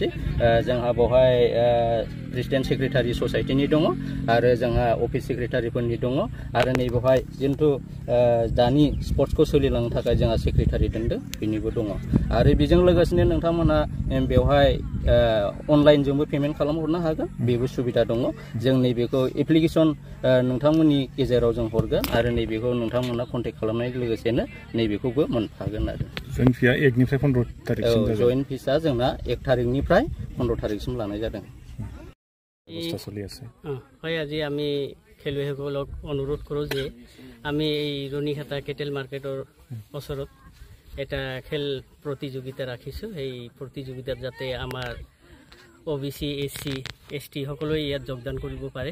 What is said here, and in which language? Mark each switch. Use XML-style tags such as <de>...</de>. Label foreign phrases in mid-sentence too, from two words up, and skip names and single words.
<brx>जोंहा बेवहाय प्रेसिडेन्ट सेक्रेटारि ससाइटिनि दङ आरो जोंहा अफिस सेक्रेटारिफोरनि दङ आरो नैबेवहाय जिन्तु दानि स्पर्ट्सखौ सोलिलांनो थाखाय जोंहा सेक्रेटारि दोनदों बेनिबो दङ आरो बेजों लोगोसेनो नोंथांमोना बेवहाय अनलाइनजोंबो पेमेन्ट खालामहरनो हागोन, बेबो सुबिदा दङ। जों नैबेखौ एप्लिकेसन नोंथांमोननि गेजेराव जों हरगोन आरो नैबेखौ नोंथांमोना कन्टेक्ट खालामनाय लोगोसेनो नैबेखौबो मोनफागोन आरो। जइन फिया 1 निफ्राय 15 तारिखसिम जागोन। जइन फिसा जोंना 1 तारिखनिफ्राय 15 तारिखसिम लानाय जादों।</brx> <as>অৱস্থা চলি আছে। হয়, আজি আমি খেলুৱৈসকলক অনুৰোধ কৰোঁ যে আমি এই ৰুনিখাতা কেটেল মাৰ্কেটৰ ওচৰত এটা খেল প্ৰতিযোগিতা ৰাখিছোঁ। এই প্ৰতিযোগিতাত যাতে আমাৰ OBC SC ST সকলোৱে ইয়াত যোগদান কৰিব পাৰে।</as>